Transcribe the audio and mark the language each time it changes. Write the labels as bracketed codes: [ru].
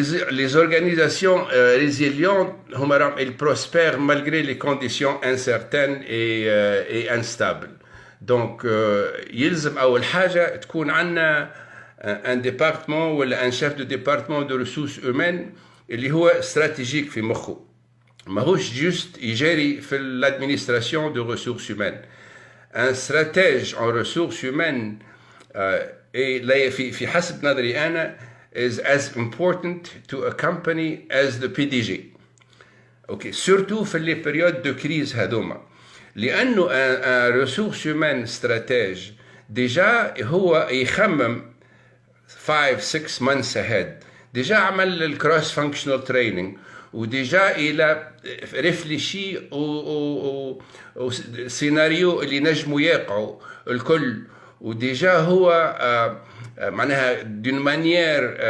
[fr] Les organisations résilientes [ar] هما راهم [fr] ils prospèrent malgré les conditions incertaines et instables. Donc [ar] يلزم أول حاجة تكون عندنا [fr] un département [ar] ولا [fr] un chef de département de ressources humaines [ar] اللي هو استراتيجيك في مخه. ماهوش جوست يجاري في [fr] l'administration de ressources humaines. Un stratège en ressources humaines [ar] في حسب نظري أنا [en] is as important to a company as the PDG. [fr] Okay, surtout في les périodes de crise [ar] هذوما. لأنه [fr] un ressources humaines stratège déjà [ar] هو يخمم [en] 5-6 months ahead. [fr] déjà [ar] عمل الكروس [en] functional training [ar] وديجا إلى [fr] réfléchi au scénario [ar] اللي نجموا يقعوا الكل وديجا هو معناها [fr] d'une manière